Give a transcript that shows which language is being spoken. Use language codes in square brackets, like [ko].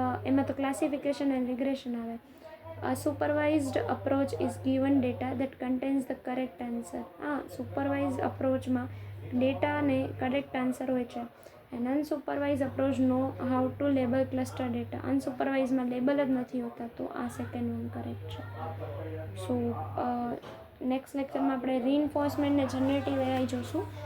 [gu] એમાં તો classification and regression આવે. [en] A supervised approach is given data that contains the correct answer. [gu] Supervise અપ્રોચમાં ડેટાને correct answer હોય છે. [en] And unsupervised approach know how to label cluster data. [gu] અનસુપરવાઇઝમાં label જ નથી હોતા, તો આ સેકન્ડ વન કરેક્ટ છે. સો નેક્સ્ટ લેક્ચરમાં આપણે રીઇન્ફોર્સમેન્ટ ને જનરેટિવ એઆઈ જોઈશું.